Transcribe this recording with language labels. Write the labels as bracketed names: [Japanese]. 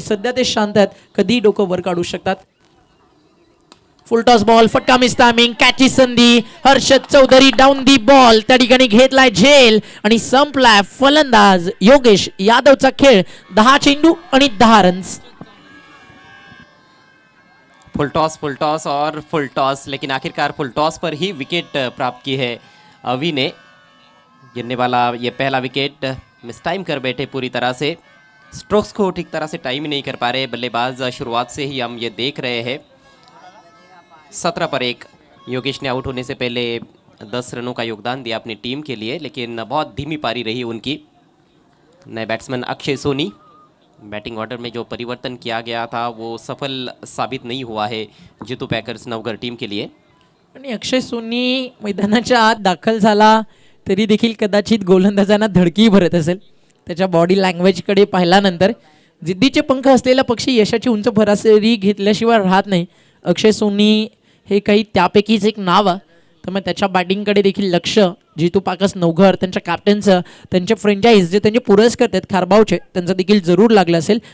[Marathi] सध्या ते शांत आहेत, कधी डोकं वर काढू शकतात. फुल टॉस बॉल, फटका मिस टायमिंग, कॅची संधी. Harshad Chaudhari down the ball त्या ठिकाणी घेतलाय झेल आणि संपलाय फलंदाज योगेश यादवचा खेळ. 10 चेंडू आणि 10 रन्स. [Hindi] फुल टॉस और फुल टॉस, लेकिन आखिरकार फुल टॉस पर ही विकेट प्राप्त की है अवी ने. गिरने वाला ये पहला विकेट मिस टाइम कर बैठे पूरी तरह से. स्ट्रोक्स को ठीक तरह से टाइम ही नहीं कर पा रहे बल्लेबाज. शुरुआत से ही हम ये देख रहे हैं. 17 पर 1 योगेश ने आउट होने से पहले 10 रनों का योगदान दिया अपनी टीम के लिए, लेकिन बहुत धीमी पारी रही उनकी. नए batsman Akshay Soni, batting order में जो परिवर्तन किया गया था वो सफल साबित नहीं हुआ है जितू पैकर्स नवघर टीम के लिए. [Marathi] आणि अक्षय सोनी मैदानाच्या आत दाखल झाला तरी देखील कदाचित गोलंदाजांना धडकी भरत असेल. त्याच्या बॉडी लँग्वेजकडे पाहिल्यानंतर जिद्दीचे पंख असलेला पक्षी यशाची उंच भरासरी घेतल्याशिवाय राहत नाही. अक्षय सोनी हे काही त्यापैकीच एक नाव आहे. त्यामुळे त्याच्या बॅटिंगकडे देखील लक्ष जितू पाकस नवघर त्यांच्या कॅप्टनचं, त्यांचे फ्रँचाईज जे त्यांचे पुरस्कार आहेत खारबावचे त्यांचं देखील जरूर लागलं असेल.